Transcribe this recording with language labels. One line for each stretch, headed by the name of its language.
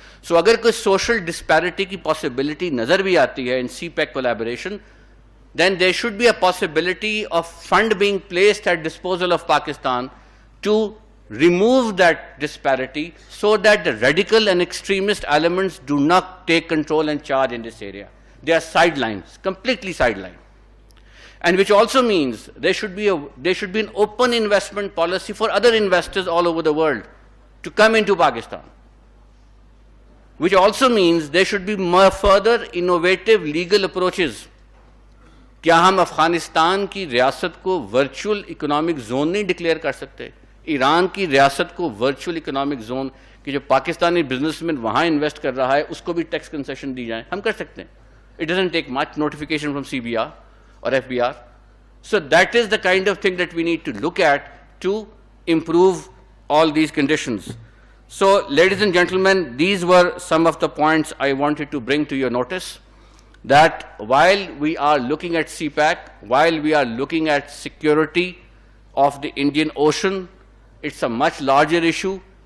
Urdu: سو اگر کوئی social disparity کی پاسبلٹی نظر بھی آتی ہے
English: In CPEC collaboration, then there should be a possibility of fund being placed at disposal of Pakistan to remove that disparity so that the radical and extremist elements do not take control and charge in this area. They are sidelines, completely sidelined. And which also means there should be an open investment policy for other investors all over the world to come into Pakistan. Which also means there should be more further innovative legal approaches.
Urdu: کیا ہم افغانستان کی ریاست کو virtual economic zone نہیں declare کر سکتے؟ ایران کی ریاست کو ورچوئل اکنامک زون کہ جو پاکستانی بزنس مین وہاں انویسٹ کر رہا ہے اس کو بھی ٹیکس کنسیشن دی جائیں, ہم کر سکتے ہیں.
English: It doesn't take much notification from CBR or FBR. So that is the kind of thing that we need to look at to improve all these conditions. So ladies and gentlemen, these were some of the points I wanted to bring to your notice, that while we are looking at CPAC, while we are looking at security of the Indian Ocean, it's a much larger issue.